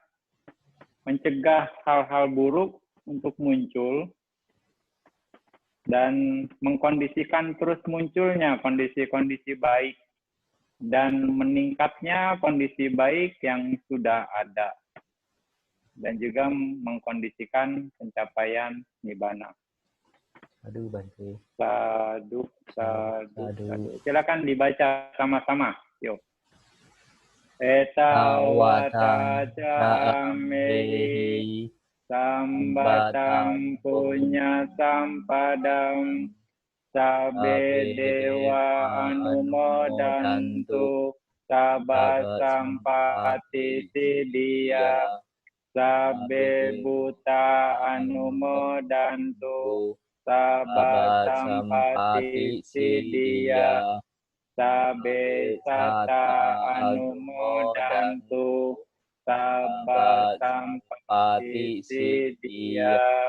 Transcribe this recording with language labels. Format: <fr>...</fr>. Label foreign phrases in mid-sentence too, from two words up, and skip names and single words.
<id>mencegah hal-hal buruk untuk muncul dan mengkondisikan terus munculnya kondisi-kondisi baik dan meningkatnya kondisi baik yang sudah ada, dan juga mengkondisikan pencapaian nibbana. Aduh, Bante.</id> <pi>Sadu, sadu, sadu.</pi> <id>Silakan dibaca sama-sama. Yuk.</id> <pi>Etawata camehi sambatam punya sampadam sabe dewa anumodantu sabba sampati siddhya sabe buta anumodantu sabba sampati siddhya sabe sata anumodantu sabba sampati siddhya</pi>